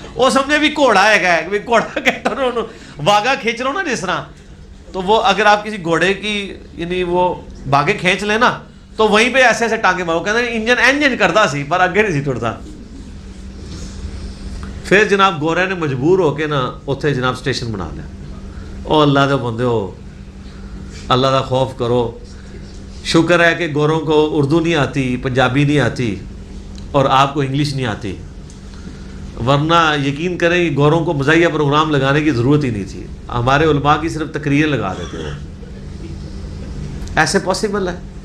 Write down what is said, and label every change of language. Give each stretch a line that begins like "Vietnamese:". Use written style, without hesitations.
Urdu: وہ سمجھے بھی گھوڑا ہے کہ گھوڑا کہتا نا واگا کھینچ لو نا جس طرح, تو وہ اگر آپ کسی گھوڑے کی یعنی وہ باگے کھینچ لیں نا تو وہیں پہ ایسے ایسے ٹانگے مارو, کہتے ہیں
Punjabi: انجن کرتا سی پر اگے نہیں سی ٹرتا.
Urdu: پھر جناب گورے نے مجبور ہو کے نا اتنے جناب اسٹیشن بنا لیا.
Punjabi: او اللہ دے بندے ہو, اللہ دا خوف کرو.
Urdu: شکر ہے کہ گوروں کو اردو نہیں آتی, پنجابی نہیں آتی, اور آپ کو انگلش نہیں آتی, ورنہ یقین کریں کہ گوروں کو مزاحیہ پروگرام لگانے کی ضرورت ہی نہیں تھی. ہمارے علماء کی صرف تقریریں لگا دیتے وہ. ایسے پاسبل ہے.